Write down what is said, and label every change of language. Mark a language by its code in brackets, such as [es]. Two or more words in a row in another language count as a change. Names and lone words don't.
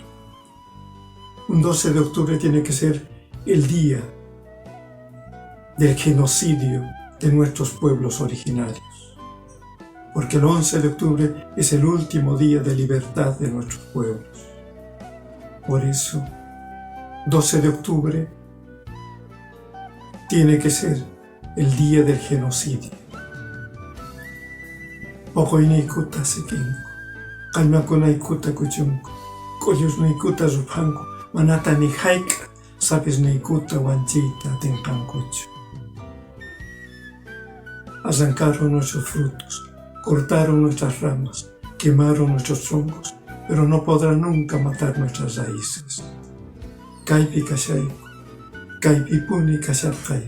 [es] Un 12 de octubre tiene que ser el día del genocidio de nuestros pueblos originarios. Porque el 11 de octubre es el último día de libertad de nuestros pueblos. Por eso, 12 de octubre tiene que ser el día del genocidio. [qu] Oqoyniykutta sikinko, qallmakunaykuta kuchunku, k'uyusniykuta ruphanku, manata ni hayk'a sapisniykuta wanchiyta atinqankuchu. [es] Arrancaron nuestros frutos, cortaron nuestras ramas, quemaron nuestros troncos, pero no podrán nunca matar nuestras raíces. [qu] Kaypi kashayku, kaypipuni kasharqayku.